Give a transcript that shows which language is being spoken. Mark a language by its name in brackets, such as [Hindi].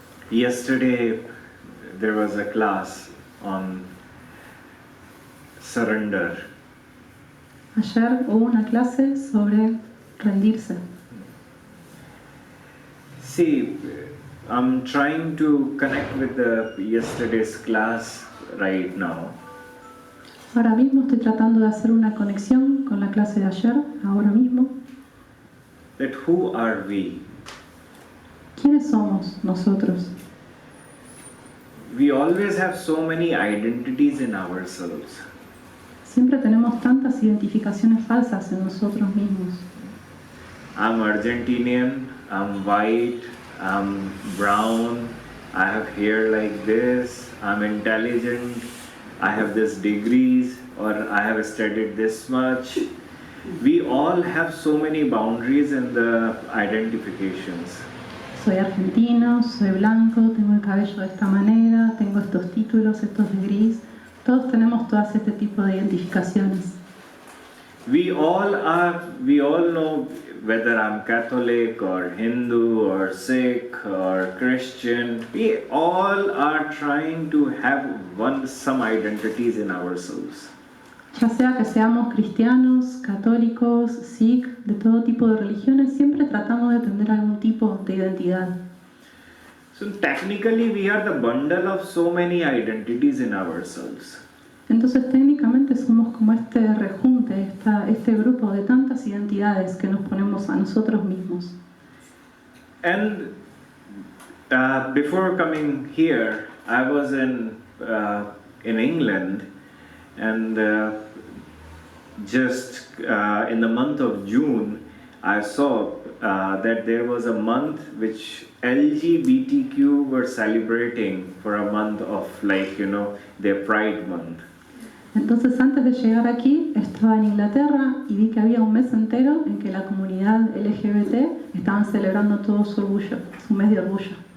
[English] Yesterday there was a class on surrender. [Spanish] Ayer hubo una clase sobre rendirse. [English] See, I'm trying to connect with the yesterday's class right now. [Spanish] Ahora mismo estoy tratando de hacer una conexión con la clase de ayer, ahora mismo. [English] That who are we? [Spanish] ¿Quiénes somos nosotros? [English] We always have so many identities in ourselves. [Spanish] Siempre tenemos tantas identificaciones falsas en nosotros mismos. [English] I'm Argentinian, I'm white, I'm brown, I have hair like this, I'm intelligent, I have this degrees, or I have studied this much. We all have so many boundaries in the identifications. [Spanish] Soy argentino, soy blanco, tengo el cabello de esta manera, tengo estos títulos, estos de gris. Todos tenemos todas este tipo de identificaciones. [English] We all know whether I'm Catholic or Hindu or Sikh or Christian. We all are trying to have some identities in ourselves. [Spanish] Ya sea que seamos cristianos, católicos, sikh, de todo tipo de religiones, siempre tratamos de tener algún tipo de identidad. [English] So technically we are the bundle of so many identities in ourselves. [Spanish] Entonces técnicamente somos como este rejunte, este grupo de tantas identidades que nos ponemos a nosotros mismos. [English] And before coming here, I was in England, and just in the month of June, I saw that there was a month which LGBTQ were celebrating for a month of their Pride Month. [Spanish] Entonces antes de llegar aquí estaba en Inglaterra y vi que había un mes entero en que la comunidad LGBT estaban celebrando todo su orgullo, su mes de orgullo.